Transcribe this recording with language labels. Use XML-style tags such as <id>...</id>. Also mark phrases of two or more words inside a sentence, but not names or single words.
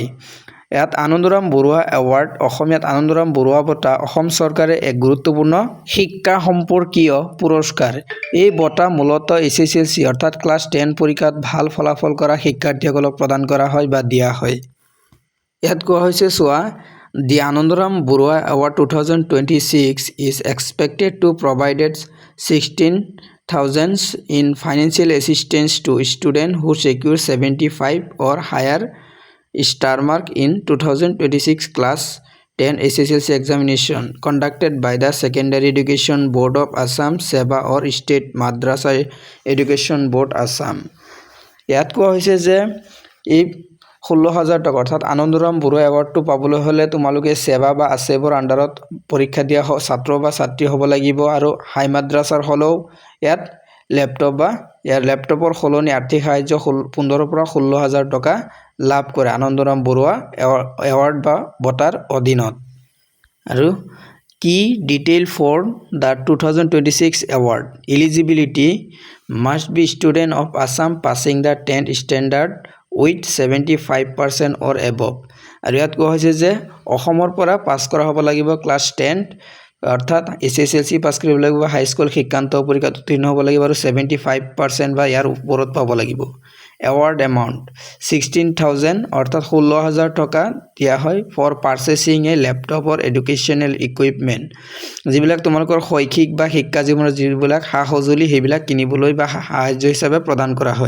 <as>ইয়াত আনন্দৰাম বৰুৱা এৱাৰ্ড অসমীয়াত আনন্দৰাম বৰুৱা বঁটা অসম চৰকাৰে এক গুৰুত্বপূৰ্ণ শিক্ষা সম্পৰ্কীয় পুৰস্কাৰ। এই বঁটা মূলতঃ এছএছএলচি অৰ্থাৎ ক্লাছ 10 পৰীক্ষাত ভাল ফলাফল কৰা শিক্ষাৰ্থীসকলক প্ৰদান কৰা হয় বা দিয়া হয়। ইয়াত কোৱা হৈছে চোৱা,</as> <en>The Anandaram Barua Award 2026 is expected to provide 16,000 in financial assistance to students who secure 75 or higher star mark in 2026 class 10 SSLC examination conducted by the Secondary Education Board of Assam, SEBA or State Madrasa Education Board Assam।</en> <as>ইয়াত কোৱা হৈছে যে এই 16,000 টকা অৰ্থাৎ আনন্দৰাম বৰুৱা এৱাৰ্ডটো পাবলৈ হ'লে তোমালোকে সেবা বা আছেবৰ আণ্ডাৰত পৰীক্ষা দিয়া ছাত্ৰ বা ছাত্ৰী হ'ব লাগিব আৰু হাই মাদ্ৰাছাৰ হ'লেও ইয়াত লেপটপৰ সলনি আৰ্থিক সাহায্য 15 পৰা 16,000 টকা লাভ কৰে আনন্দৰাম বৰুৱা এৱাৰ্ড বা বঁটাৰ অধীনত। আৰু কি</as> <en>detail for the 2026 award eligibility must be student of Assam passing the 10th standard with 75% or above।</en> <as>আৰু ইয়াত কোৱা হৈছে যে অসমৰ পৰা পাছ কৰা হ'ব লাগিব ক্লাছ 10 অৰ্থাৎ এছএছএলচি পাছ কৰিব লাগিব, হাইস্কুল শিক্ষান্ত পৰীক্ষাত উত্তীৰ্ণ হ'ব লাগিব আৰু 75% বা ইয়াৰ ওপৰত পাব লাগিব।</as> <en>award amount</en> <as>16,000 অৰ্থাৎ 16,000 টকা দিয়া হয়</as> <en>for purchasing a laptop or educational equipment,</en> <as>যিবিলাক তোমালোকৰ শৈক্ষিক বা শিক্ষা জীৱনৰ যিবিলাক সা সঁজুলি সেইবিলাক কিনিবলৈ বা সাহায্য হিচাপে প্ৰদান কৰা হয়।</as>